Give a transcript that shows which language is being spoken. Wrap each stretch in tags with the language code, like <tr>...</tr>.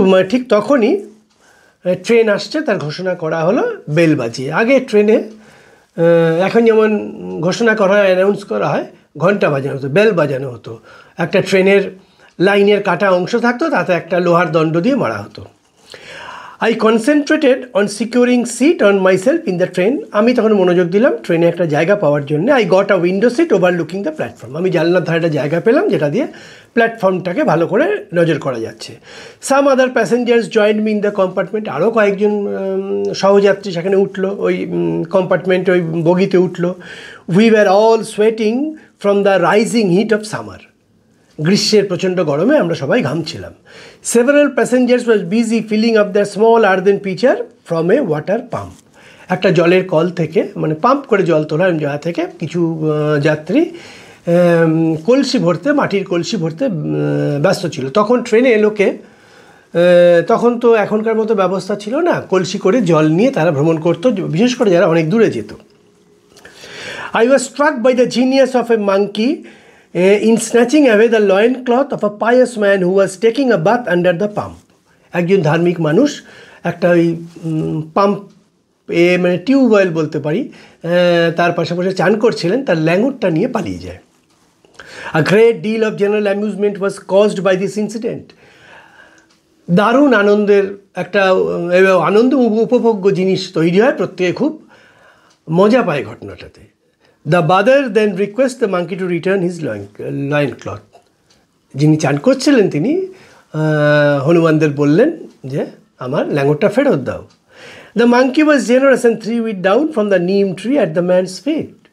<bn>ঠিক তখনই ট্রেন আসছে তার ঘোষণা করা হলো বেল বাজিয়ে। আগে ট্রেনে এখন যেমন ঘোষণা করা হয়, অ্যানাউন্স করা হয়, ঘন্টা বাজানো হতো, বেল বাজানো হতো। একটা ট্রেনের লাইনের কাটা অংশ থাকতো, তাতে একটা লোহার দণ্ড দিয়ে মারা হতো।</bn> <en>I concentrated on securing seat on myself in the train.</en> <bn>আমি তখন মনোযোগ দিলাম ট্রেনে একটা জায়গা পাওয়ার জন্য।</bn> <en>I got a window seat overlooking the platform.</en> <bn>আমি জানলার ধারে একটা জায়গা পেলাম যেটা দিয়ে প্ল্যাটফর্মটাকে ভালো করে নজর করা যাচ্ছে।</bn> <en>Some other passengers joined me in the compartment.</en> <bn>আরও কয়েকজন সহযাত্রী সেখানে উঠলো, ওই কম্পার্টমেন্টে, ওই বগিতে উঠলো।</bn> <en>We were all sweating from the rising heat of summer.</en> <bn>গ্রীষ্মের প্রচণ্ড গরমে আমরা সবাই ঘামছিলাম।</bn> <en>Several passengers was busy filling up their small earthen pitcher from a water pump.</en> <bn>একটা জলের কল থেকে, মানে পাম্প করে জল তোলার জায়গা থেকে কিছু যাত্রী কলসি ভরতে, মাটির কলসি ভরতে ব্যস্ত ছিল। তখন ট্রেনে লোকে, তখন তো এখনকার মতো ব্যবস্থা ছিল না, কলসি করে জল নিয়ে তারা ভ্রমণ করতো, বিশেষ করে যারা অনেক দূরে যেত।</bn> <en>I was struck by the genius of a monkey in snatching away the loincloth of a pious man who was taking a bath under the pump.</en> <bn>একজন ধার্মিক মানুষ একটা ওই পাম্প মানে টিউবওয়েল বলতে পারি, তার পাশাপাশি চান করছিলেন, তার ল্যাঙ্গুরটা নিয়ে পালিয়ে যায়।</bn> <en>A great deal of general amusement was caused by this incident.</en> <bn>দারুণ আনন্দের একটা আনন্দ উপভোগ্য জিনিস তৈরি হয়, প্রত্যেকে খুব মজা পায় ঘটনাটাতে।</bn> <en>The bather then requests the monkey to return his loincloth.</en> <bn>যিনি চান করছিলেন তিনি হনুমানদের বললেন যে আমার ল্যাঙ্গুরটা ফেরত দাও।</bn> <en>The monkey was generous and threw it down from the neem tree at the man's feet.</en>